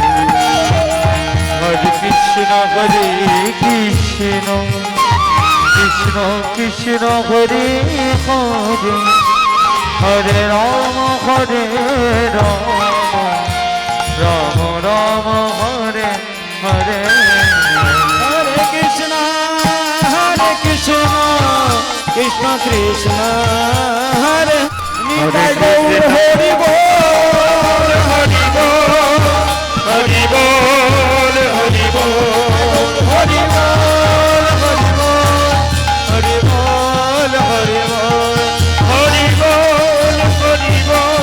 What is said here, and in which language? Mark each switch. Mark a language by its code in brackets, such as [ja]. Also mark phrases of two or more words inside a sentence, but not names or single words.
[bn] হরে কৃষ্ণ কৃষ্ণ কৃষ্ণ হরে হরে, হরে রাম রাম রাম হরে হরে। হরে কৃষ্ণ কৃষ্ণ কৃষ্ণ হরে নিতাই গৌর হরি বল, হরি বল হরি বল হরি বল হরি বল হরি বল হরি বল হরি বল